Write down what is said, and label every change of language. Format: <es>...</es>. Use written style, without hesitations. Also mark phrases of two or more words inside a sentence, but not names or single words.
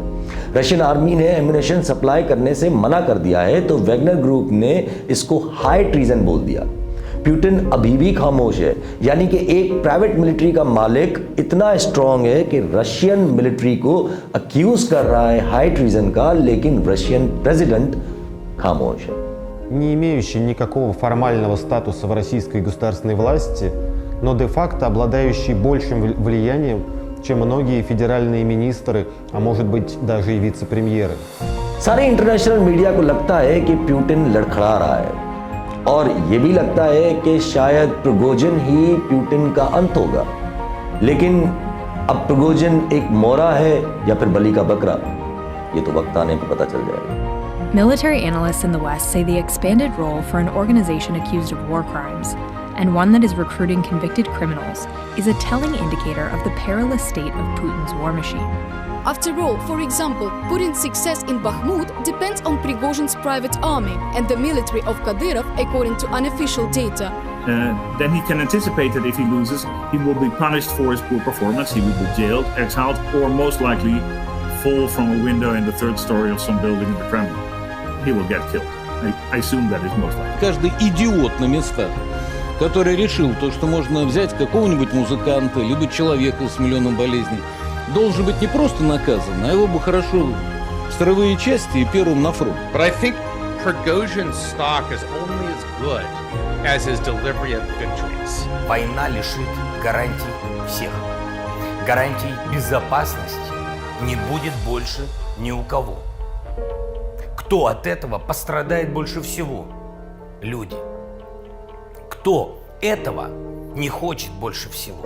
<en>Russian army</en> <hi>ने</hi> <en>ammunition supply</en> <hi>करने से मना कर दिया है, तो वैगनर ग्रुप ने इसको</hi> <en>high treason</en> <hi>बोल दिया। पुतिन अभी भी खामोश है, यानी कि एक</hi> <en>private military</en> <hi>का मालिक इतना स्ट्रांग है कि</hi> <en>Russian military</en> <hi>को अक्यूज कर रहा है</hi> <en>high treason</en> <hi>का, लेकिन</hi> <en>Russian president</en> <hi>खामोश है।</hi> <ru>Не имеющий никакого формального статуса в российской государственной власти, но де-факто обладающий большим влиянием, чем многие федеральные министры, а может быть даже и вице-премьеры.</ru> <hi>सारे</hi> <en>international media</en> <hi>को लगता है कि पुतिन लड़खड़ा रहा है, और ये भी लगता है कि शायद प्रिगोजिन ही पुतिन का अंत होगा। लेकिन अब प्रिगोजिन एक मोरा है या फिर बलि का बकरा, ये तो वक्त आने पर पता चल जाएगा।</hi> <en>Military analysts in the West say the expanded role for an organization accused of war crimes, and one that is recruiting convicted criminals, is a telling indicator of the perilous state of Putin's war machine. After all, for example, Putin's success in Bakhmut depends on Prigozhin's private army and the military of Kadyrov, according to unofficial data. Then he can anticipate that if he loses, he will be punished for his poor performance, he will be jailed, exiled, or most likely fall from a window in the third story of some building in the Kremlin. He will get killed. I assume that is most likely.</en> <ru>Каждый идиот на местах, который решил то, что можно взять какого-нибудь музыканта, либо человека с миллионом болезней, должен быть не просто наказан, а его бы хорошо в строевые части и первым на фронт.</ru> <en>But I think Prigozhin's stock is only as good as his delivery of victories.</en> <ru>Война лишит гарантий всех. Гарантий безопасности не будет больше ни у кого. Кто от этого пострадает больше всего? Люди. Кто этого не хочет больше всего?</ru>